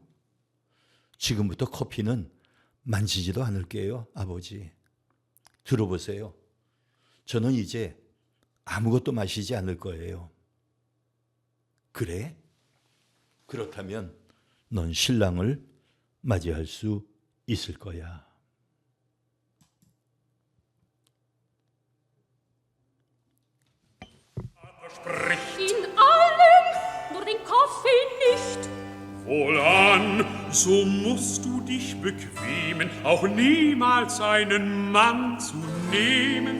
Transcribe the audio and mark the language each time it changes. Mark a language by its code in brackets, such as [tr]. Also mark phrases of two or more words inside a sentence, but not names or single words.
[ko] 지금부터 커피는 만지지도 않을게요, 아버지. 들어보세요. 저는 이제 아무것도 마시지 않을 거예요. 그래? 그렇다면 넌 신랑을 맞이할 수 있을 거야. [de] In allem, nur den Kaffee nicht. Wohlan, so musst du dich bequemen, auch niemals einen Mann zu nehmen.